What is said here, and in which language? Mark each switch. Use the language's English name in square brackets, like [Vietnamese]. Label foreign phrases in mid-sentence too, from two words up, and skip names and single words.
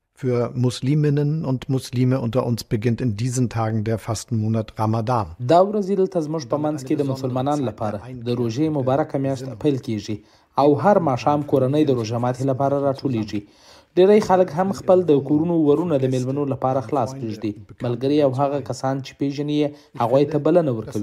[German] Für Musliminnen und Muslime unter uns beginnt in diesen Tagen der Fastenmonat Ramadan. [Pashto] دا ورځې دلته زموږ په منځ کې د مسلمانانو لپاره د روژې مبارکه میاشت پیل کیږي او هر ماښام کورنۍ د روژه ماتي لپاره راټولیږي. ډیری خلک هم خپل د کورونو ورونه د میلمنو لپاره خلاص پرېږدي. ملګري او هغه کسان چې پیژني یې هغوی ته بلنه ورکوي.